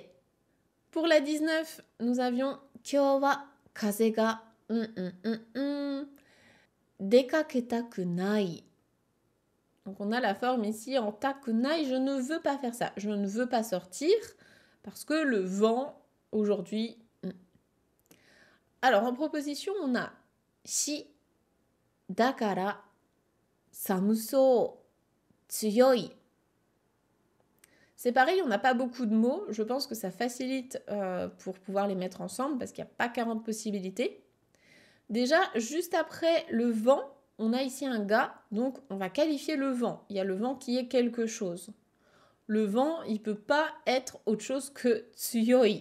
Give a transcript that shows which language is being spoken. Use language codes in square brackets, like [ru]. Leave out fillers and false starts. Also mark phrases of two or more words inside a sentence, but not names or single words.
[fr] Pour la 19, nous avions [ja] 今日は風が出かけたくない. [fr] Donc on a la forme ici en takunai, je ne veux pas faire ça. Je ne veux pas sortir parce que le vent aujourd'hui. Alors en proposition, on a [ja] し だから 寒そう 強い. [fr] C'est pareil, on n'a pas beaucoup de mots. Je pense que ça facilite pour pouvoir les mettre ensemble parce qu'il n'y a pas 40 possibilités. Déjà, juste après le vent, on a ici un ga, donc on va qualifier le vent. Il y a le vent qui est quelque chose. Le vent, il ne peut pas être autre chose que tsuyoi.